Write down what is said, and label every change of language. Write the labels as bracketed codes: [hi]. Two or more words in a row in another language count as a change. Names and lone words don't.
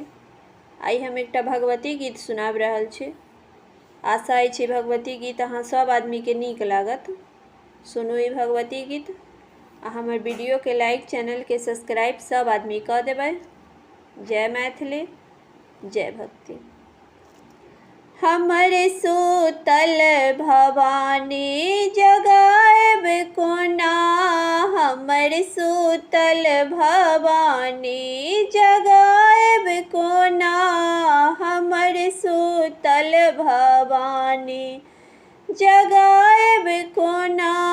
[mai] आई हम एकटा भगवती गीत सुनाब रहल छी। आशा अछि भगवती गीत अहाँ सब आदमी के नीक लागत। सुनू ई भगवती गीत आ हमर वीडियो के लाइक, चैनल के सब्सक्राइब सब आदमी कऽ देबै। जय मैथिली, जय भक्ति। हमर सूतल भवानी जगाएब कोना, हमर सूतल भवानी जगाएब कोना, हमर सूतल भवानी जगाएब कोना,